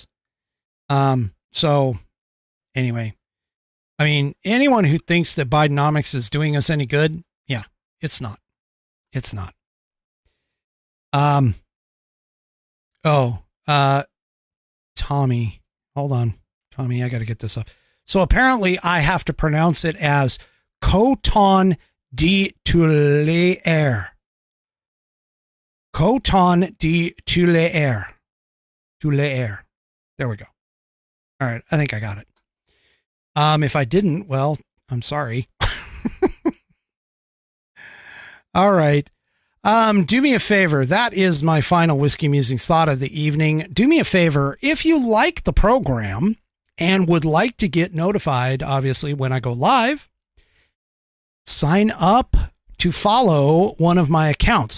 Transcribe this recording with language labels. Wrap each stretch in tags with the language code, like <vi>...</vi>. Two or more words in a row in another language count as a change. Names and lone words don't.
<en>So anyway, I mean, anyone who thinks that Bidenomics is doing us any good, yeah, it's not. It's not. Tommy, hold on. Tommy, I got to get this up. So apparently I have to pronounce it as Coton de Tuléar. Coton de Tuléar. Tuléar. There we go. All right. I think I got it. If I didn't, well, I'm sorry. All right. Do me a favor. That is my final Whiskey Musings thought of the evening. Do me a favor. If you like the program and would like to get notified, obviously, when I go live, sign up to follow one of my accounts.</en>